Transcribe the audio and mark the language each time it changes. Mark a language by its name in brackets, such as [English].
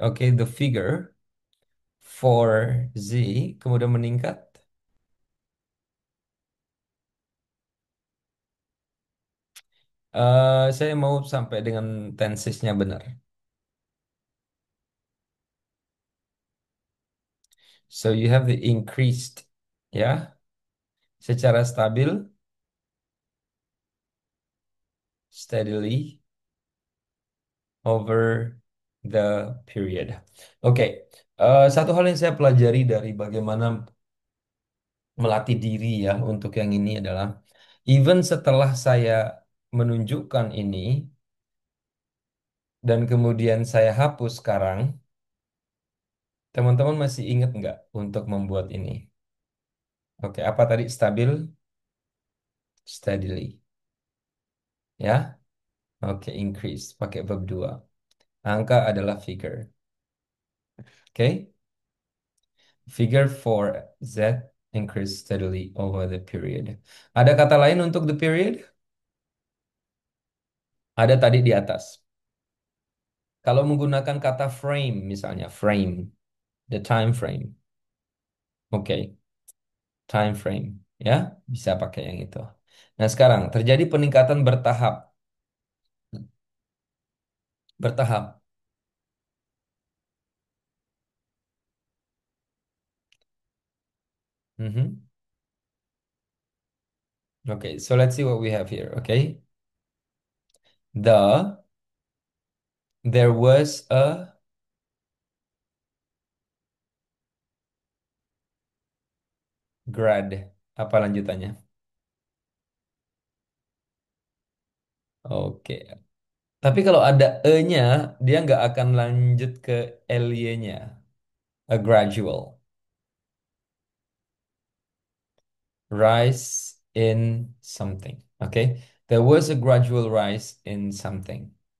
[English] Oke, the figure for Z [Indonesian] kemudian meningkat. Saya mau sampai dengan tensesnya benar. [English] So you have the increased, ya, [Indonesian] secara stabil, [English] steadily over the period. [Indonesian] Oke, satu hal yang saya pelajari dari bagaimana melatih diri ya untuk yang ini adalah even setelah saya menunjukkan ini dan kemudian saya hapus sekarang, teman-teman masih ingat nggak untuk membuat ini? Oke, apa tadi stabil? Steadily. Ya? Oke, increase. Pakai verb 2. Angka adalah figure. Oke? [English] Figure for Z increase steadily over the period. [Indonesian] Ada kata lain untuk the period? Ada tadi di atas. Kalau menggunakan kata frame misalnya, frame. [English] The time frame. [Indonesian] Oke, time frame. Ya, bisa pakai yang itu. Nah, sekarang terjadi peningkatan bertahap. Bertahap. Mhm. [English] Okay, so let's see what we have here. Okay. The There was a grad. [Indonesian] Apa lanjutannya? Oke. Tapi kalau ada e-nya, dia nggak akan lanjut ke ly-nya. [English] A gradual rise in something. Oke. There was a gradual rise in something.